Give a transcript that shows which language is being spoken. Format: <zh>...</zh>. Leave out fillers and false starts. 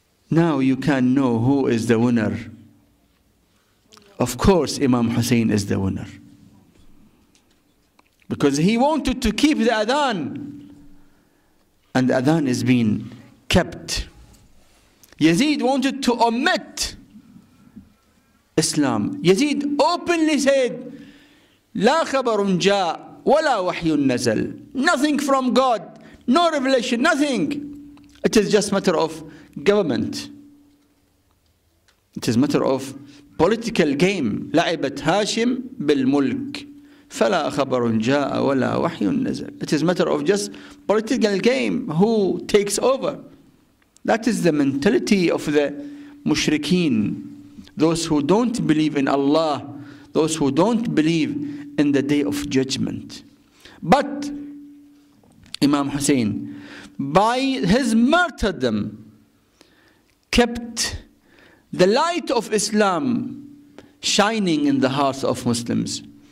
<en>Now you can know who is the winner. Of course, Imam Hussein is the winner. Because he wanted to keep the Adhan. And the Adhan is being kept. Yazid wanted to omit Islam. Yazid openly said,</en> <ar>لا خبر جاء ولا وحي نزل.</ar> <en>Nothing from God, no revelation, nothing. It is just matter of government. It is matter of political game.</en> <ar>لعبت هاشم بالملك فلا خبر جاء ولا وحي نزل.</ar> <en>It is matter of just political game. Who takes over? That is the mentality of the mushrikeen. Those who don't believe in Allah. Those who don't believe in the day of judgment. But Imam Hussein, by his martyrdom, kept the light of Islam shining in the hearts of Muslims.</en>